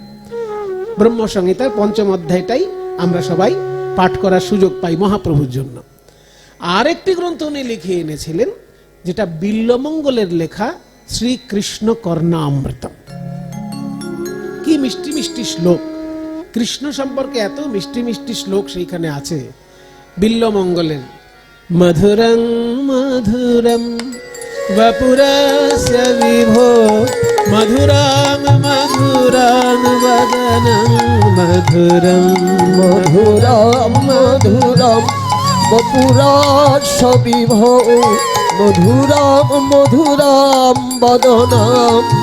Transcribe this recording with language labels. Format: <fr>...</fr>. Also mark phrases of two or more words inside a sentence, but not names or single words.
<bn>ব্রহ্ম সংহিতার 5ম অধ্যায়টাই আমরা সবাই পাঠ করার সুযোগ পাই মহাপ্রভুর জন্য। আরেকটি গ্রন্থ উনি লিখিয়ে এনেছিলেন, যেটা বিল্বমঙ্গলের লেখা শ্রীকৃষ্ণ কর্ণামৃতম। কি মিষ্টি মিষ্টি শ্লোক! কৃষ্ণ সম্পর্কে এত মিষ্টি মিষ্টি শ্লোক সেইখানে আছে।</bn> <sa>বিল্বমঙ্গলের মধুরং মধুরম বপুরস্য বিভো মধুরং মধুরং বদনং মধুরম মধুরম মধুরম বপুরস্য বিভো মধুরম মধুরম বদনম</sa>